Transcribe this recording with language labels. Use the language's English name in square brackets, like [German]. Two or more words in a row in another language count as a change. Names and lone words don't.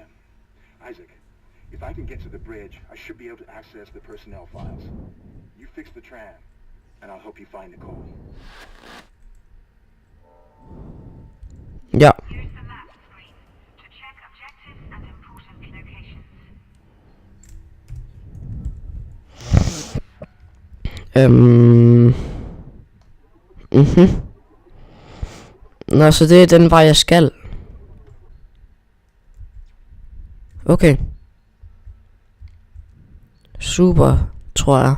[English] Isaac, if I can get to the bridge, I should be able to access the personnel files. You fix the tram, and I'll help you find Nicole. [Danish] Ja. [English] Use the map screen to check objectives and important locations. [Danish] Nå, så det er den vej jeg skal. Okay. Super, tror jeg.